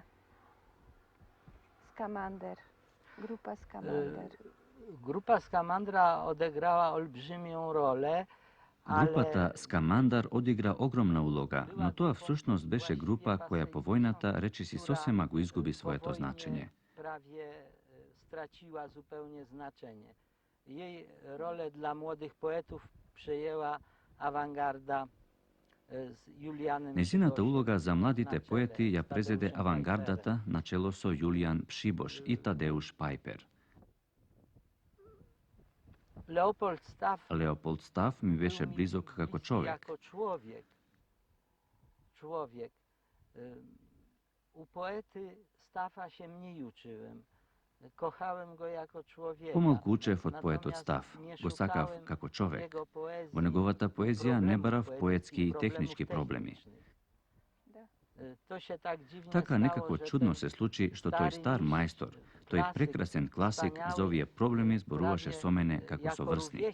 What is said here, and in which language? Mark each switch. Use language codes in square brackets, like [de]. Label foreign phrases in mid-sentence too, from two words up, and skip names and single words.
[mk] Скамандер, група Скамандер. [pl] Grupa Skamandra odegrała olbrzymią rolę. [mk] Групата Скамандар одигра огромна улога, но тоа всушност беше група која по војната речиси сосема го изгуби своето значење. [pl] Prawie straciła zupełnie znaczenie. Jej rolę dla młodych poetów przejęła awangarda z Julianem. [mk] Незината улога за младите поети ја презеде авангардата на чело со Јулијан Пшибош и Тадеуш Пајпер. Леополд Стаф ми беше близок како човек. [pl] U poety Stafa się mniej uczyłem. Kochałem go jako człowieka. [mk] Помалку учев од поетот Стаф, го сакав како човек. Во неговата поезија не барав поетски и технички проблеми. Така некако чудно се случи што тој стар мајстор, тој прекрасен класик за овие проблеми зборуваше со мене како со врсник.